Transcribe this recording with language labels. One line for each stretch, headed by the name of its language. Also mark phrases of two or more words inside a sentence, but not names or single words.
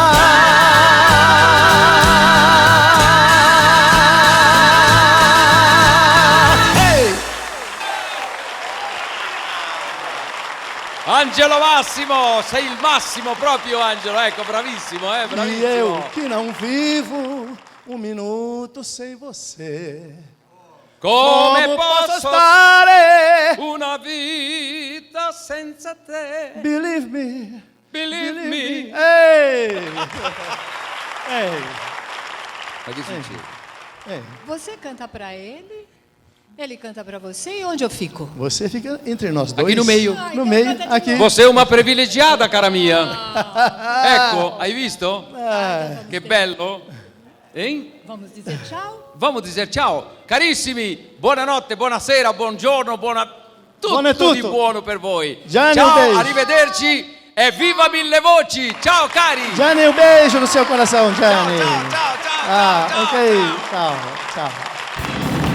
Italian: Hey! Angelo Massimo, sei il massimo proprio, Angelo, ecco, bravissimo, bravissimo.
Portuguese: E eu que não vivo um minuto sem você.
Italian: Come
Portuguese: Como
Italian: posso stare? una vita senza te?
English: Believe me. Believe me. Ei! Ei!
Italian: Ma che succede? Ei!
Portuguese: Você canta para ele, ele canta para você e onde eu fico? Você fica entre nós dois. Aqui no meio. No meio, aqui.
Italian: Você è una privilegiata, cara mia. Ecco, hai visto? Che bello.
Portuguese: Vamos dizer tchau? Vamos dizer ciao.
Italian: Carissimi, buonanotte, buonasera, buongiorno, Buon è tutto di tutto. buono per voi. Gianni, un Ciao,
Portuguese: beijo.
Italian: arrivederci e viva Mille Voci. Ciao cari.
Portuguese: Gianni, um beijo no seu coração, Gianni.
Italian: Ciao, ciao, ciao, ciao, Ah, ciao, ok. ciao.
Portuguese: Tchau, tchau.